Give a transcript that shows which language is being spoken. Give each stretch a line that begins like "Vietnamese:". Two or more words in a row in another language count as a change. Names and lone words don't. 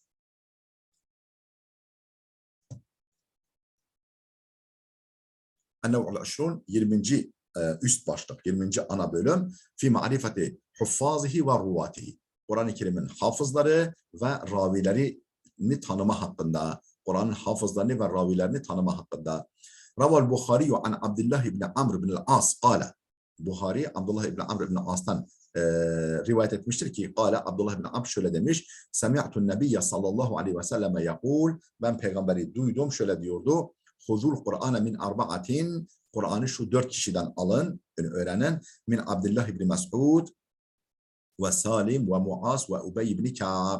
Arabic: النوع 20.
Turkish: üst başlık, 20. ana bölüm
Arabic: في معرفة حفاظه ورواته.
Turkish: Kur'an-ı Kerim'in hafızları ve ravilerini tanıma hakkında. Kur'an'ın hafızlarını ve ravilerini tanıma hakkında.
Arabic: روى البخاري عن عبد الله بن عمرو بن العاص قال.
Turkish: Bukhari Abdullah ibn Amr ibn al-As'tan rivayet etmiştir ki qala Abdullah ibn Amr şöyle demiş.
Arabic: سمعت النبي صلى الله عليه وسلم يقول.
Turkish: Ben peygamberi duydum şöyle diyordu.
Arabic: خذوا القرآن من أربعة.
Turkish: Kur'an'ı şu 4 kişiden alın, yani öğrenin.
Arabic: من عبد الله بن مسعود وسالم ومعاذ وأبي بن كعب.